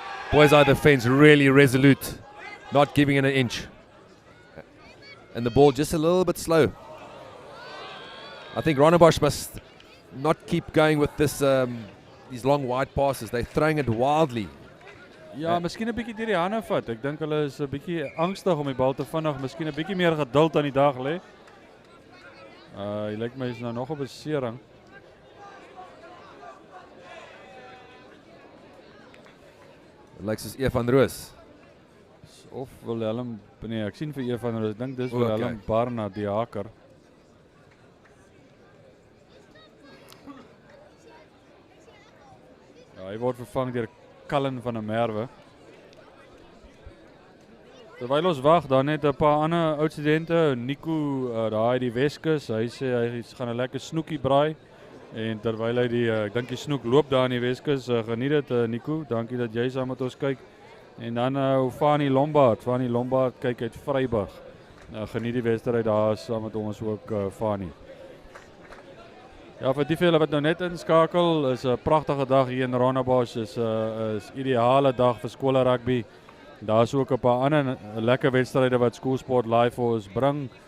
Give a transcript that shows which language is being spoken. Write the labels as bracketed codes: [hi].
[en] Boisai defense really resolute. Not giving it an inch. And the ball just a little bit slow. I think Rondebosch must not keep going with this these long wide passes. They're throwing it wildly. [af] Ja, miskien 'n bietjie deur die hande vat. Ek dink hulle is 'n bietjie angstig om die bal te vinnig, miskien 'n bietjie meer geduld aan die dag lê. Hy lyk my is nou nog 'n besering. Dit lyk soos E van Roos. Of Willem, nee, ek sien vir E van Roos. Ek dink dis Willem Barnard die haker. Ja, hy word vervang deur Cullen van der Merwe. Terwyl ons wag, dan net 'n paar ander oud studente. Nico, daai die Weskus, hy sê hy gaan 'n lekker snoekie braai. En terwyl hy die ek dink die snoek loop daar in die Weskus, geniet dit Nico. Dankie dat jy saam met ons kyk. En dan Fanie Lombard. Fanie Lombard kyk uit Vryburg. Geniet die wedstryd daar saam met ons ook Fanie. Ja, vir die vele wat nou net inskakel, is 'n pragtige dag hier in Rondebosch. Is ideale dag vir skole rugby. Daar's ook 'n paar ander lekker wedstryde wat Skoolsport live vir ons bring.